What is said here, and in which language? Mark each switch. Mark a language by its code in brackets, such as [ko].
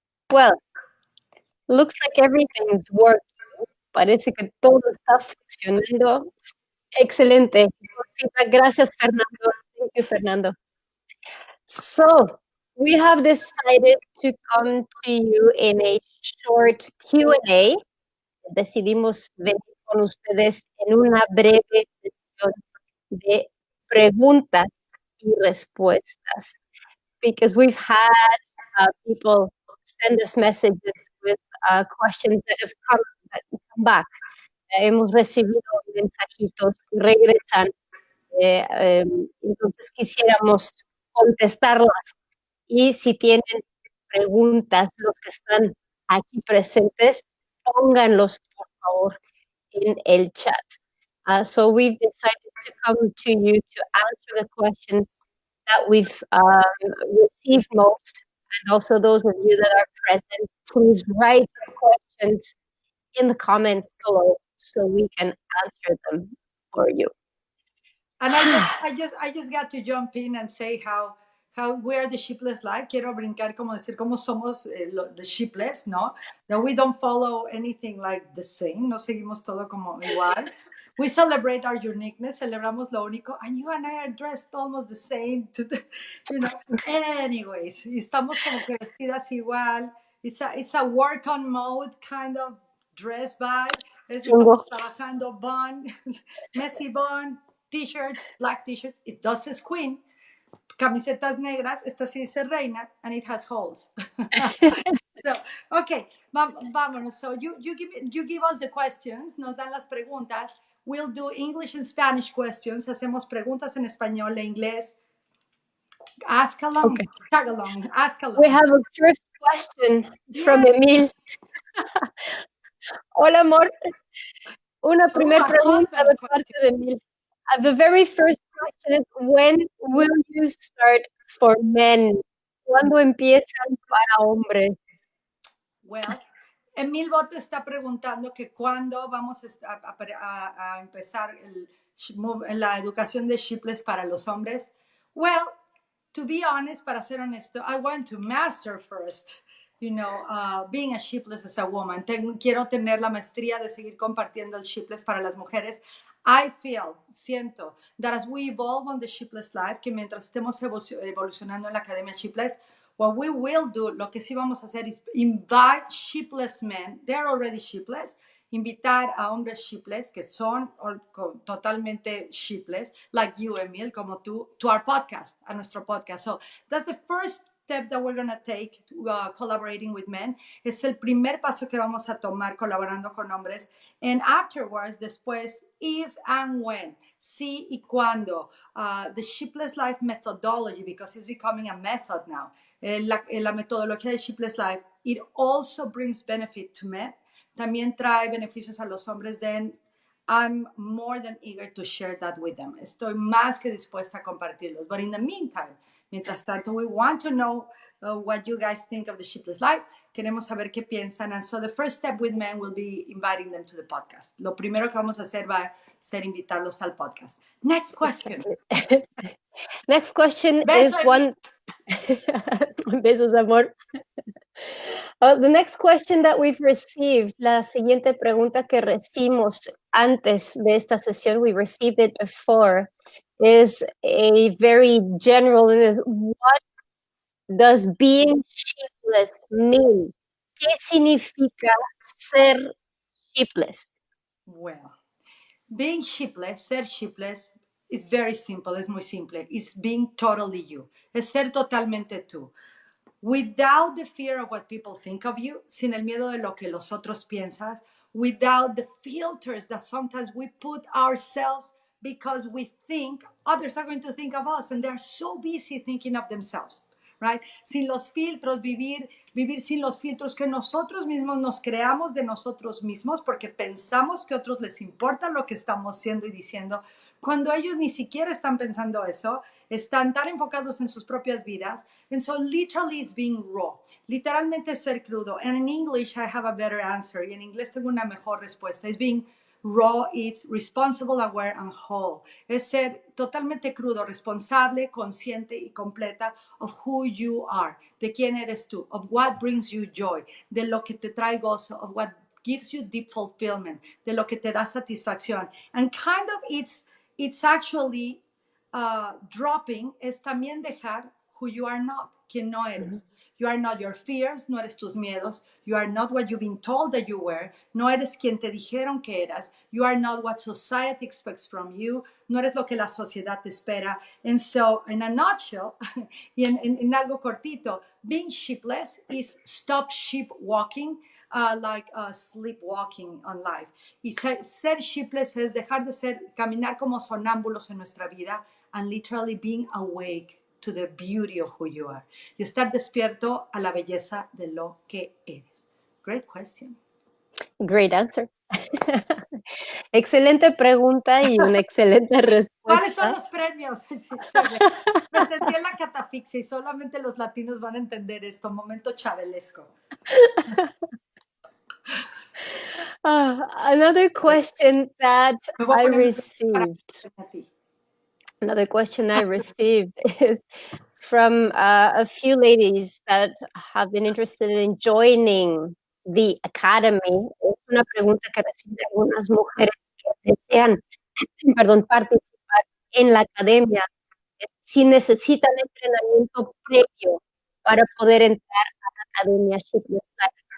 [en] Well, looks like everything is working. [es] Parece que todo está funcionando. Excelente. Gracias, [en] Fernando. Thank you, Fernando. So, we have decided to come to you in a short Q&A. [es] Decidimos venir con ustedes en una breve sesión de preguntas y respuestas. [en] Because we've had people send us messages with questions that have come back. [es] Hemos recibido mensajitos que regresan, entonces quisiéramos contestarlas. Y si tienen preguntas, los que están aquí presentes, pónganlos, por favor, en el chat. [en] So we've decided to come to you to answer the questions that we've received most, and also those of you that are present, please write your questions in the comments below so we can answer them for you. And I just got to jump in and say how we are the Sheepless Life. [es] Quiero brincar como decir cómo somos the Sheepless, ¿no? [en] That we don't follow anything like the same. [es] No seguimos todo como igual. [en] We celebrate our uniqueness. [es] Celebramos lo único. [en] And you and I are dressed almost the same. [es] Anyways, estamos como que vestidas igual. [en] It's a work on mode kind of dress vibe. [es] Estamos trabajando [en] bun, messy bun, t-shirt, black t-shirt. It does say queen. [es] Camisetas negras. Esta sí dice reina, [en] and it has holes. So, okay, [es] vámonos. [en] So you give us the questions. [es] Nos dan las preguntas. [en] We'll do English and Spanish questions. [es] Hacemos preguntas en español e inglés. [en] Ask along, okay. Tag along, ask along. We have a first question from Emil. [es] Hola, amor. Una primera pregunta de parte de Emil. [en] The very first question is, when will you start for men? [es] ¿Cuándo empiezan para hombres? Well, Emil Boto está preguntando que cuándo vamos a empezar la educación de Sheepless para los hombres. [en] Well, to be honest, [es] para ser honesto, [en] I want to master first, being a Sheepless as a woman. [es] Quiero tener la maestría de seguir compartiendo el Sheepless para las mujeres. Siento, [en] that as we evolve on the Sheepless life, [es] que mientras estemos evolucionando en la Academia Sheepless, [en] what we will do, [es] lo que sí vamos a hacer es [en] invite sheepless men, they're already sheepless, [es] invitar a hombres sheepless que son totalmente sheepless, [en] like you, Emil, [es] como tú, [en] to our podcast, [es] a nuestro podcast. [en] So that's the first step that we're going to take, collaborating with men. [es] Es el primer paso que vamos a tomar colaborando con hombres. [en] And afterwards, [es] después, [en] if and when, [es] si y cuando, [en] the Sheepless Life methodology, because it's becoming a method now, [es] la metodología de Sheepless Life, [en] it also brings benefit to men. [es] También trae beneficios a los hombres. [en] Then I'm more than eager to share that with them. [es] Estoy más que dispuesta a compartirlos. [en] But in the meantime, [es] mientras tanto, [en] we want to know what you guys think of the Sheepless Life. [es] Queremos saber qué piensan. [en] And so the first step with men will be inviting them to the podcast. [es] Lo primero que vamos a hacer va a ser invitarlos al podcast. [en] Next question. Next question is one... [es] Besos, amor. [en] The next question that we've received, [es] la siguiente pregunta que recibimos antes de esta sesión, [en] we received it before, is a very general, it is, what does being sheepless mean? [es] ¿Qué significa ser sheepless? [en] Well, being sheepless, [es] ser sheepless, [en] is very simple, [es] es muy simple. [en] It's being totally you. [es] Es ser totalmente tú. [en] Without the fear of what people think of you, [es] sin el miedo de lo que los otros piensan, [en] without the filters that sometimes we put ourselves because we think others are going to think of us and they're so busy thinking of themselves. Right? [es] Sin los filtros, vivir sin los filtros que nosotros mismos nos creamos de nosotros mismos porque pensamos que a otros les importa lo que estamos haciendo y diciendo, cuando ellos ni siquiera están pensando eso, están tan enfocados en sus propias vidas. [en] And so literally it's being raw. [es] Literalmente es ser crudo. [en] And in English I have a better answer. [es] Y en inglés tengo una mejor respuesta. [en] It's being raw, it's responsible, aware, and whole. [es] Es ser totalmente crudo, responsable, consciente y completa [en] of who you are, [es] de quién eres tú, [en] of what brings you joy, [es] de lo que te trae gozo, [en] of what gives you deep fulfillment, [es] de lo que te da satisfacción. [en] And kind of it's actually dropping, [es] es también dejar [en] who you are not, [es] quien no eres. [en] You are not your fears, [es] no eres tus miedos. [en] You are not what you've been told that you were. [es] No eres quien te dijeron que eras. [en] You are not what society expects from you. [es] No eres lo que la sociedad te espera. [en] And so, in a nutshell, [es] y en algo cortito, [en] being sheepless is stop sheep walking, like sleepwalking on life. [es] Y ser sheepless es dejar de caminar como sonámbulos en nuestra vida [en] and literally being awake to the beauty of who you are. [es] Y estar despierto a la belleza de lo que eres. [en] Great question. Great answer. [es] Excelente pregunta y una excelente respuesta. ¿Cuáles son los premios? Me sentí en la catafixia y solamente los latinos van a entender esto. Momento chabelesco. [en] Another question that I received. Another question I received is from a few ladies that have been interested in joining the Academy. [es] Es una pregunta que reciben algunas mujeres que desean, participar en la Academia, si necesitan entrenamiento previo para poder entrar a la Academia Sheepless Life.